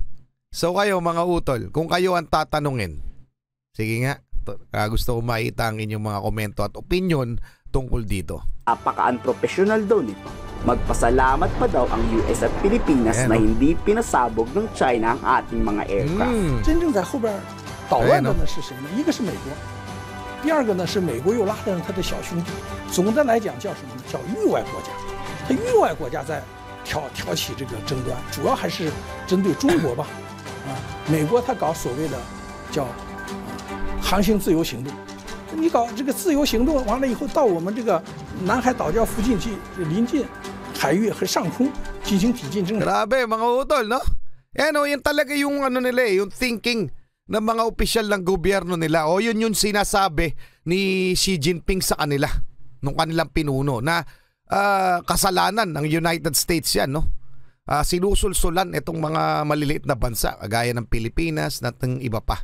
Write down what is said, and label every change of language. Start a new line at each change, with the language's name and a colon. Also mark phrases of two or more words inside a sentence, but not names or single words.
Filipino: So kayo mga utol, kung kayo ang tatanungin, sige nga, gusto ko makita ang inyong mga komento at opinion tungkol dito. Napaka-unprofessional daw nito. Magpasalamat pa daw ang US at Pilipinas na hindi pinasabog ng China ang ating mga aircraft.
Chinese: 真正在后边捣乱的呢是谁呢？一个是美国，第二个呢是美国又拉上他的小兄弟。总的来讲叫什么呢？叫域外国家。他域外国家在挑起这个争端，主要还是针对中国吧。美国他搞所谓的叫航行自由行动，你搞这个自由行动完了以后，到我们这个南海岛礁附近去临近海域和上空进行抵近侦察。
Filipino: Grabe mga utol, no? Yan talaga yung ano nila yung thinking ng mga opisyal ng gobyerno nila. O yun yung sinasabi ni Xi Jinping sa kanila nung kanilang pinuno na kasalanan ng United States yan, no? Sinusulsulan itong mga maliliit na bansa kagaya ng Pilipinas at ng iba pa.